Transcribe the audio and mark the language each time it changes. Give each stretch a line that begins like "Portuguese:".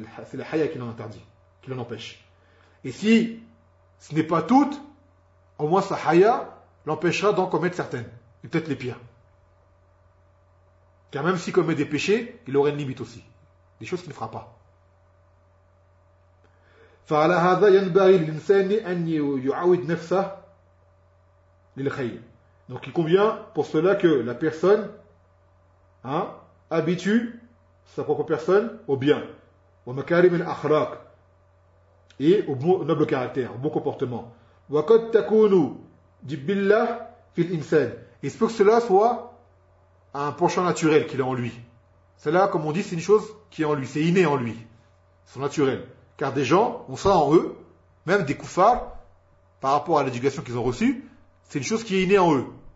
French: C'est le haya qui l'en interdit, qui l'en empêche. Et si ce n'est pas tout, au moins sa haya l'empêchera d'en commettre certaines, et peut-être les pires. Car même s'il commet des péchés, il aura une limite aussi, des choses qu'il ne fera pas.
Arabic: فعلى هذا ينبغي للإنسان أن يعود نفسه للخير.
French: Donc il convient pour cela que la personne habitue sa propre personne au bien,
Arabic: ومكارم الأخلاق
French: et au bon noble caractère, au bon comportement.
Arabic: وقد تكون جبلة في الإنسان.
French: Il se peut que cela soit un penchant naturel qu'il a en lui. Cela, comme on dit, c'est une chose qui est en lui, c'est inné en lui, c'est naturel. Car des gens ont ça en eux, même des koufars, par rapport à l'éducation qu'ils ont reçue, c'est une chose qui est innée en eux.